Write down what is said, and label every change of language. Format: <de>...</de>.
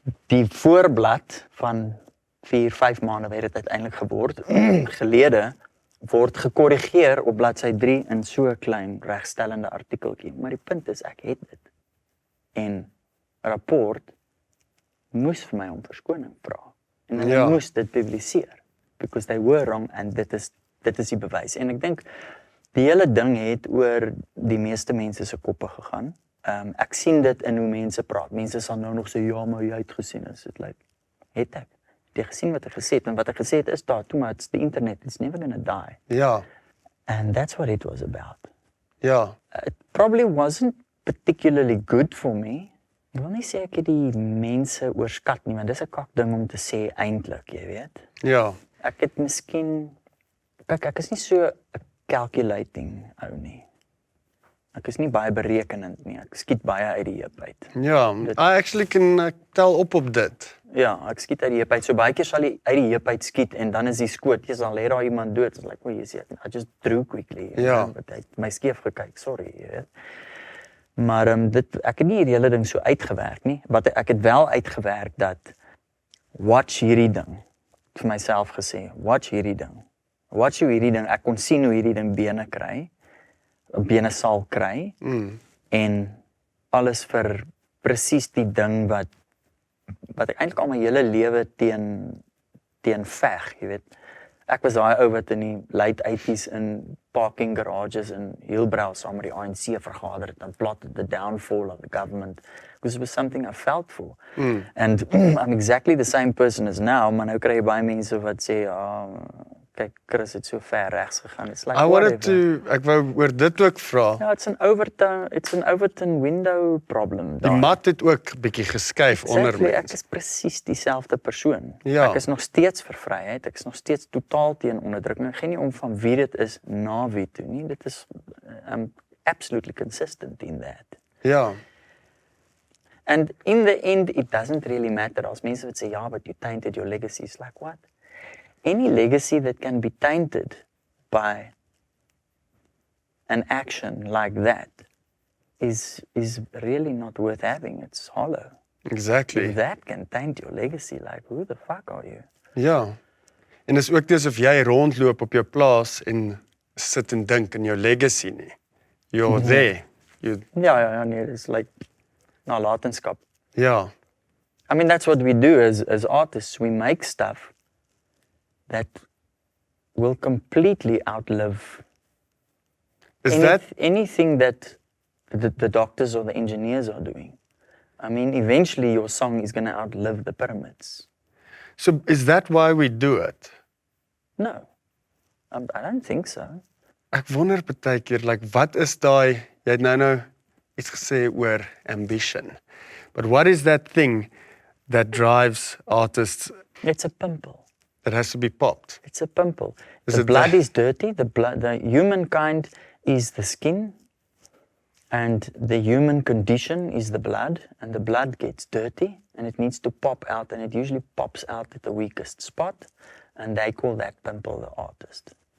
<af>die voorblad van 4-5 maande het dit uiteindelik geword gelede word gekorrigeer op bladsy 3 in so 'n klein regstellende artikeltjie, maar die punt is ek het dit en rapport moes vir my om verskoning vra en hulle moes dit publiseer</af> <en>because they were wrong</en> <af>and dit is die bewys en ek dink die hele ding het oor die meeste mense se koppe gegaan. Ek sien dit in hoe mense praat. Mense sal nou nog sê ja, maar jy het gesien is dit like het ek jy gesien wat ek gesê het en wat ek gesê het is daar toe maar</af> <en>it's the internet, it's never gonna die.</en> <af>Ja.</af> <en>And that's what it was about.</en> <af>Ja.</af> <en>It probably wasn't particularly good for me.</en> <af>Ek wil nie sê ek het die mense oorskat nie, want dis 'n kak ding om te sê eintlik, jy weet. Ja. Ek het miskien kyk, ek is nie so 'n calculating ou nie. Ek is nie baie berekenend nie. Ek skiet baie uit die heup uit.</af> <en>Ja, I actually can tel op dit.</en> <af>Ja, ek skiet uit die heup uit. So baie keer sal jy uit die heup uit skiet en dan is die skoot, jy sal lê daar iemand dood.</af> <en>It's like, well, you see, I just drew quickly.</en> <af>Ja.</af> <en>But</en> <af>hy het my skeef gekyk, sorry, jy weet. Maar ek het nie hierdie hele ding so uitgewerk nie. Wat ek het wel uitgewerk dat watch hierdie ding. Vir myself gesê, watch hierdie ding. Watch hoe hierdie ding, ek kon sien hoe hierdie ding bene sal kry en alles vir presies die ding wat ek eintlik al my hele lewe teen veg, jy weet. Ek was daai ou wat in die late 80s in parking garages in Hillbrow saam met die ANC vergader het</af> <en>and plotted the downfall of the government because it was something I felt for. And I'm exactly the same person as now,</en> <af>maar nou kry jy baie mense wat sê, kyk, Chris het so ver regs gegaan.</af> <en>It's like</en> <af>ek wou oor dit ook vra.</af> <en>Ja, it's an Overton window problem.</en> <af>Die mat het ook bietjie geskuif onder</af> <en>Exactly,</en> <af>ek mense. is presies dieselfde persoon. Ja. Ek is nog steeds vir vryheid, ek is nog steeds totaal teen onderdrukking. Ek gee nie om van wie dit is na wie toe nie. Dit is</af> <en>I'm absolutely consistent in that.</en> <af>Ja.</af> <en>And in the end, it doesn't really matter. As mense would say, yeah, but you tainted your legacy. It's like, what? Any legacy that can be tainted by an action like that is really not worth having. It's hollow. Exactly. If that can taint your legacy, like, who the fuck are you?</en> <af>Ja. En dis ook nie asof jy rondloop op jou plaas en sit en dink in jou legacy nie.</af> <en>You're there.</en> <af>Ja, nee,</af> <en>it's like nalatenskap.</en> <af>Ja.</af> <en>I mean, that's what we do as artists. We make stuff that will completely outlive anything that the doctors or the engineers are doing. I mean, eventually your song is going to outlive the pyramids. So is that why we do it? No, I don't think so.</en> <af>Ek wonder baie keer, like, wat is daai, jy het nou iets gesê oor ambition.</af> <en>But what is that thing that drives artists It's a pimple. that has to be popped? It's a pimple. Is The it blood the- is dirty. The humankind is the skin, and the human condition is the blood, and the blood gets dirty, and it needs to pop out, and it usually pops out at the weakest spot, and they call that pimple the artist.</en>